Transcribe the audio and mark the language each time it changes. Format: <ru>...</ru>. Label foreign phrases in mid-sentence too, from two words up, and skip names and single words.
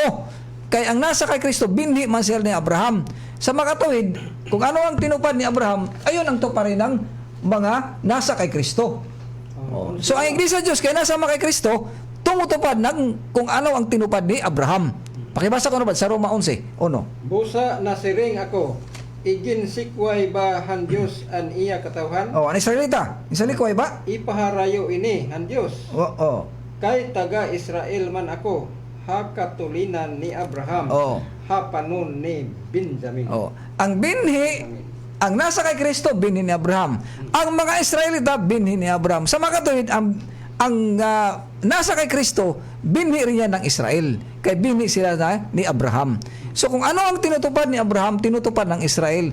<tl>Kaya ang nasa kay Kristo, binhi man sila ni Abraham. Sa makatuwid, kung ano ang tinupad ni Abraham, ayun ang tuparin ng mga nasa kay Kristo. Oh. So ang Iglesia Diyos, kaya nasa kay Kristo, tumutupad ng kung ano ang tinupad ni Abraham. Pakibasa ko na ba sa Roma 11, 1.</tl> <war>Busa nasiring ako, igin sikway ba han Diyos an iya katawhan?</war> <tl>Oh, ang Israelita, Israelikoy ba?</tl> <war>Ipaharayo ini han Diyos. Oh. Kay taga Israel man ako, ha katulinan ni Abraham, Oh. ha panon ni Benjamin. Oh.</war> <tl>Ang binhi, ang nasa kay Kristo, binhi ni Abraham. Ang mga Israelita, binhi ni Abraham. Sa makatuwid, ang nasa kay Kristo, binhi rin yan ng Israel. Kaya binhi sila ni Abraham. So kung ano ang tinutupad ni Abraham, tinutupad ng Israel.</tl>